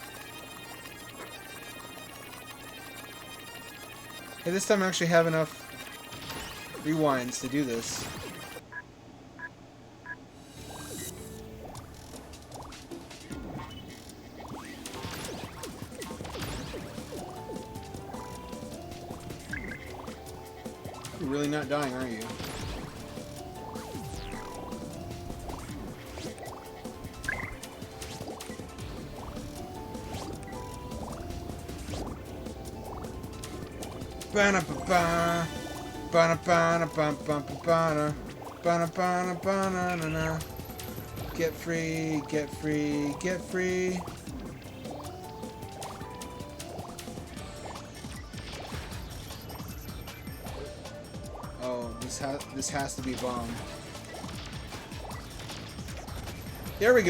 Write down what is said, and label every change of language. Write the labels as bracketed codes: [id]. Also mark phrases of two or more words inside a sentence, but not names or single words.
[en] Hey, this time I actually have enough rewinds to do this. You're really not dying, are you? Ba-na-ba-ba. Ba-na-ba-na-bum-bum-ba-ba-na. Ba-na-ba-na-ba-na-na-na. Get free, get free, get free. Oh, this has to be bomb. There we go.